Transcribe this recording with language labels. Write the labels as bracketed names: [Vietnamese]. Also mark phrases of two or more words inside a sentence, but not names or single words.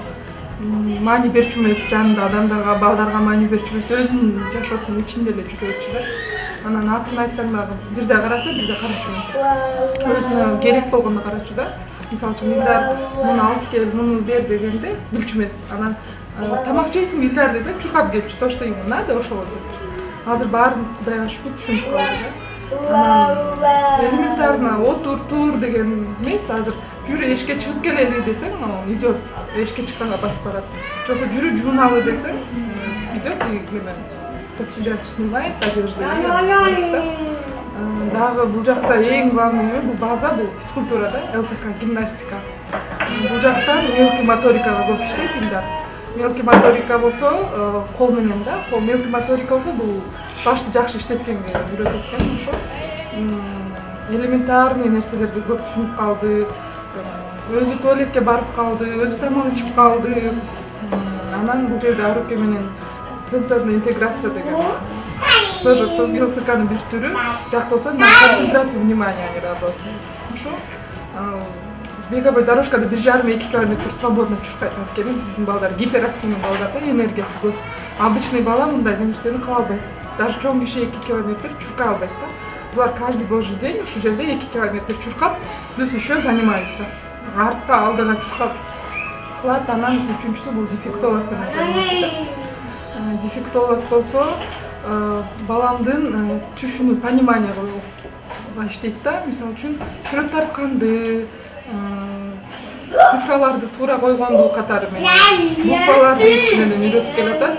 [Kyrgyz] Маани берчү эмес, жанында адамдарга, балдарга маани берчү эмес, өзүнүн жашоосунун ичинде эле жүрөчү да. Анан атын айтсаң дагы бирде караса, бирде карачу эмес. Өзүнө керек болгондо карачу да. Мисалы үчүн Илдар муну алып кел, муну бер дегенде билчү эмес. Анан тамак жейсиң Илдар десем чуркап келчү, [Russian] то что ему надо, [Kyrgyz] ошого депчү. Азыр баарын Кудайга шүгүр түшүнүп калды да. Анан элементарно отур, тур деген эмес, азыр жүрү эшикке чыгып келели десең, идет, эшикке чыкканга басып барат. Жоксо жүрү жууналы десең, [Russian] идет и со себя снимает одежду и [Kyrgyz] барат да. Дагы бул жакта эң главный эме бул база, бул физкультура да, ЛФК, гимнастика. Бул жактан [Russian] мелкий моторикага [Kyrgyz] көп иштейт Илдар. [Russian] Мелкий моторика [Kyrgyz] болсо кол менен да, [Russian] мелкий моторика [Kyrgyz] болсо бул башты жакшы иштеткенге үйрөтөт экен, ошо. Элементарный нерселерди көп түшүнүп калды. Өзү туалетке барып калды, өзү тамак ичип калды. Анан бул жерде руки менен [Russian] сенсорная интеграция [Kyrgyz] деген тоже ЛФКнын бир түрү. Жакта болсо [Russian] на концентрацию внимания они работают. [Kyrgyz] Ошо. [Russian] Беговой дорожкада [Kyrgyz] 1,5-2 километр свободно чуркайт. Анткени биздин балдар гиперактивный балдар да, энергиясы көп. Обычный бала мындай нерсени кыла албайт. Даже чоң киши 2 километр чуркай албайт да. Булар [Russian] каждый божий день [Kyrgyz] ушул жерде 2 километр чуркап, [Russian] плюс еще занимаются. [Kyrgyz] Артка, алдыга чуркап кылат. Анан үчүнчүсү бул дефектолог менен занимается. Дефектолог болсо баламдын түшүнүү, понимание иштейт да. Мисалы үчүн сүрөт тартканды, цифраларды туура койгонду катары менен, букваларды ичинен үйрөтүп келатат.